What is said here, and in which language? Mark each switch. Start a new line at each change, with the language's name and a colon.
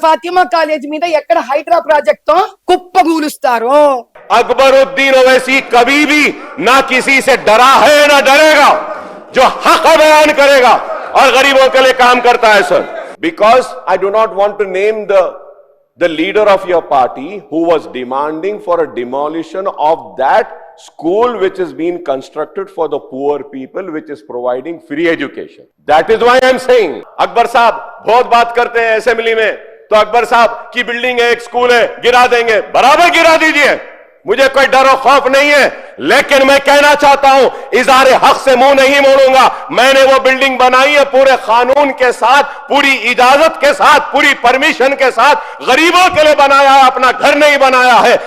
Telugu: Fatima college మీద ఎక్కడ Hydraa project తో కుప్పగూలుస్తారో
Hindi: अकबरुद्दीन ओवैसी कभी भी ना किसी से डरा है ना डरेगा, जो हक बयान करेगा और गरीबों के लिए काम करता है sir.
English: Because I do not want to name the leader of your party who was demanding for a demolition of that school which is being constructed for the poor people, which is providing free education. That is why I am saying,
Hindi: Akbar साहब बहुत बात करते हैं assembly में, तो अकबर साहब की building है, एक स्कूल है, गिरा देंगे, बराबर गिरा दीजिए, मुझे कोई डर और खौफ नहीं है. लेकिन मैं कहना चाहता हूं, इज़हार हक से मुंह नहीं मोड़ूंगा. मैंने वो बिल्डिंग बनाई है पूरे कानून के साथ, पूरी इजाजत के साथ, पूरी परमिशन के साथ, गरीबों के लिए बनाया है, अपना घर नहीं बनाया है.